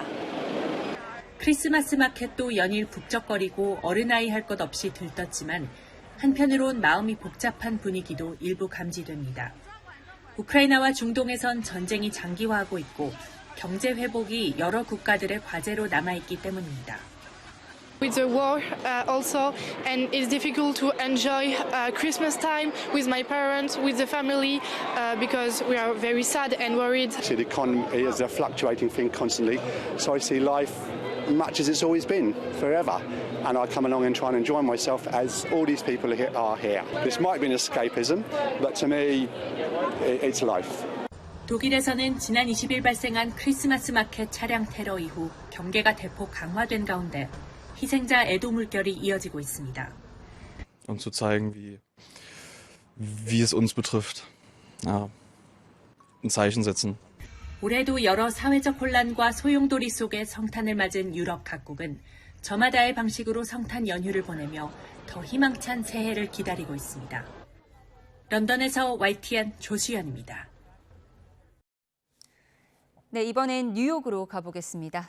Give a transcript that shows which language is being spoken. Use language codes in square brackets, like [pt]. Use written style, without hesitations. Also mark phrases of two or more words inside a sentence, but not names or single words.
[ko] 크리스마스 마켓도 연일 북적거리고 어른아이 할 것 없이 들떴지만 한편으론 마음이 복잡한 분위기도 일부 감지됩니다. 우크라이나와 중동에선 전쟁이 장기화하고 있고 경제 회복이 여러 국가들의 과제로 남아있기 때문입니다. [en] With the war also, and it's difficult to enjoy Christmas time with my parents, with the family, because we are very sad and worried. See, the economy is a fluctuating thing constantly, so I see life much as it's always been, forever. And I come along and try and enjoy myself as all these people are here. This might be an escapism, but to me, it's life. [ko] 독일에서는 지난 20일 발생한 크리스마스 마켓 차량 테러 이후 경계가 대폭 강화된 가운데 희생자 애도 물결이 이어지고 있습니다. [de] Um zu zeigen, wie es uns betrifft. Ja, ein Zeichen setzen. [ko] 올해도 여러 사회적 혼란과 소용돌이 속에 성탄을 맞은 유럽 각국은 저마다의 방식으로 성탄 연휴를 보내며 더 희망찬 새해를 기다리고 있습니다. 런던에서 YTN 조수연입니다. 네, 이번엔 뉴욕으로 가보겠습니다.